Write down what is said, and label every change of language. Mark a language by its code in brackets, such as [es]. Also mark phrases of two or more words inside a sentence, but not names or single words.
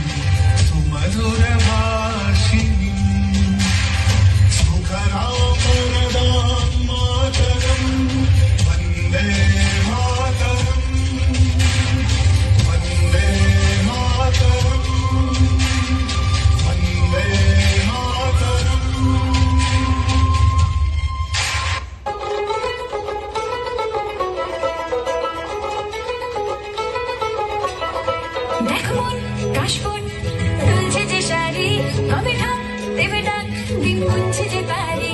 [sa] सुमधुरभाषिणीं सुखरामरदां मातरं वन्दे मातरम् वन्दे मातरम् वन्दे मातरम्। [bn] দেখো মন কাশবন দুলছে যে শাড়ি, কবে ঢাক দেবে ডাক দিন গুনছে যে তারি।